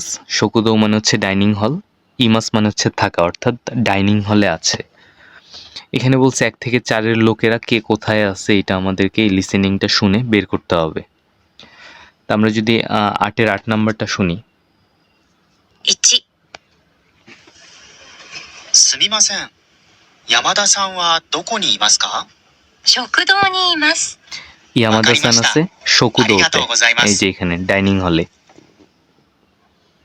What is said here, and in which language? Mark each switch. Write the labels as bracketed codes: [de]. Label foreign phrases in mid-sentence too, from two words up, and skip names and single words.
[bn] শকুদৌ মানে হচ্ছে [en] dining hall, [bn] ইমাস মানে হচ্ছে থাকা, অর্থাৎ [en] dining hall [bn] আছে। এখানে বলছে 1 থেকে 4-এর লোকেরা কে কোথায় আছে এটা আমাদেরকে এই লিসেনিংটা শুনে বের করতে হবে। তা আমরা যদি 8-এর 8 নাম্বারটা শুনি। 1 [ja] すみません。山田さんはどこにいますか？食堂にいます。山田さん [bn] আছে শকুদৌতে, [ja] ありがとうございます. [bn] এই যে এখানে [en] dining hall.